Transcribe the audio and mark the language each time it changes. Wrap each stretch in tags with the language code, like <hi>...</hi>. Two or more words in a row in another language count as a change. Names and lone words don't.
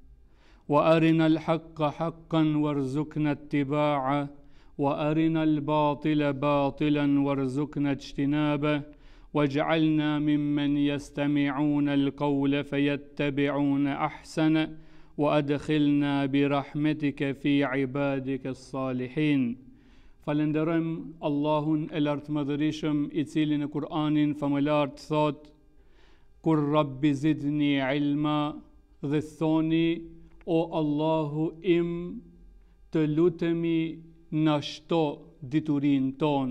<ar>وأرنا الحق حقا وارزقنا اتباعه وأرنا الباطل باطلا وارزقنا اجتنابه واجعلنا ممن يستمعون القول فيتبعون أحسنه وأدخلنا برحمتك في عبادك الصالحين.</ar> <sq>Falenderojmë Allahun e lartëmadhërisëm i cili në Kur'anin famëlar thot: Kur</sq> <ar>رب زدني علما,</ar> <sq>dhe thoni o Allahu im, të lutemi na shto diturin ton.</sq>